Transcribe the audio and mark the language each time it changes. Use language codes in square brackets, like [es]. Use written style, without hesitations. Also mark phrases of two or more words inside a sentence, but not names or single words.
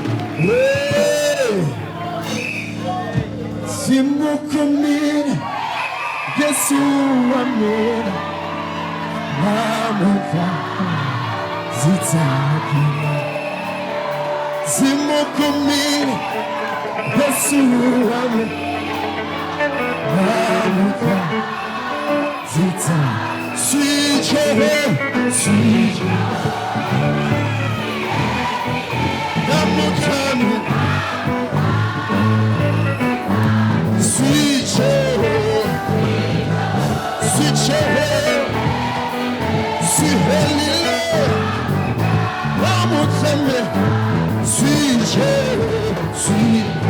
[ny] Simu kumina, Yesu amina, namuka zitakina. Simu kumina, Yesu amina, namuka zitakina. [en] Sweet Jehovah, sweet Jehovah. Sweet Jehovah, sweet Jehovah, sweet Jehovah, sweet Jehovah, sweet.